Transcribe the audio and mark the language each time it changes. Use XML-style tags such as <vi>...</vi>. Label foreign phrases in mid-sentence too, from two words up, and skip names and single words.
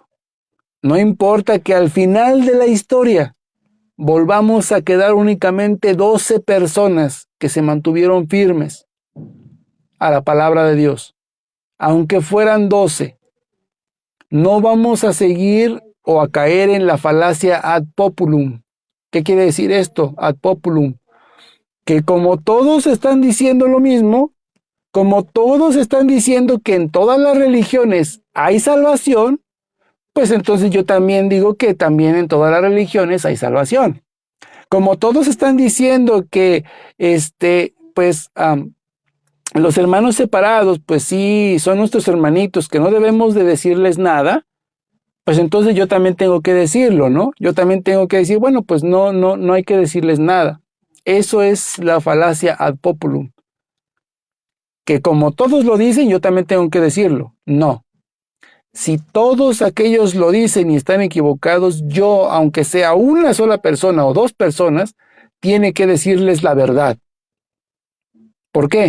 <es>No importa que al final de la historia volvamos a quedar únicamente 12 personas que se mantuvieron firmes a la palabra de Dios. Aunque fueran 12, no vamos a seguir o a caer en la falacia</es> <la>ad populum.</la> <es>¿Qué quiere decir esto?</es> <la>Ad populum.</la> <es>Que como todos están diciendo lo mismo, como todos están diciendo que en todas las religiones hay salvación, pues entonces yo también digo que también en todas las religiones hay salvación. Como todos están diciendo que los hermanos separados, pues sí, son nuestros hermanitos, que no debemos de decirles nada, pues entonces yo también tengo que decirlo, ¿no? Yo también tengo que decir, bueno, pues no hay que decirles nada. Eso es la falacia</es> <la>ad populum.</la> <es>Que como todos lo dicen, yo también tengo que decirlo. No. Si todos aquellos lo dicen y están equivocados, yo, aunque sea una sola persona o dos personas, tiene que decirles la verdad. ¿Por qué?</es>